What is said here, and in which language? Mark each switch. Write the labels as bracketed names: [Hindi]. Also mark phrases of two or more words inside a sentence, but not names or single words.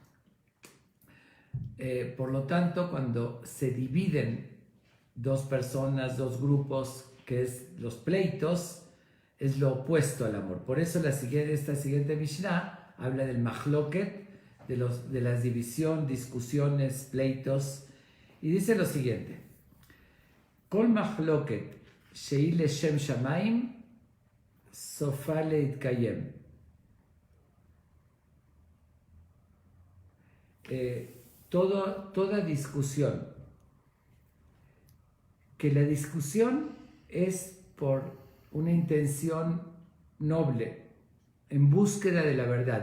[Spanish] Por lo tanto, cuando se dividen dos personas, dos grupos, que es los pleitos, es lo opuesto al amor. Por eso esta siguiente Mishnah habla del mahloket, de las división, discusiones, pleitos, y dice lo siguiente: [Hebrew] כל מחלוקת שהיא לשם שמים סופה להתקיים. [Spanish] Toda discusión, que la discusión es por una intención noble, en búsqueda de la verdad.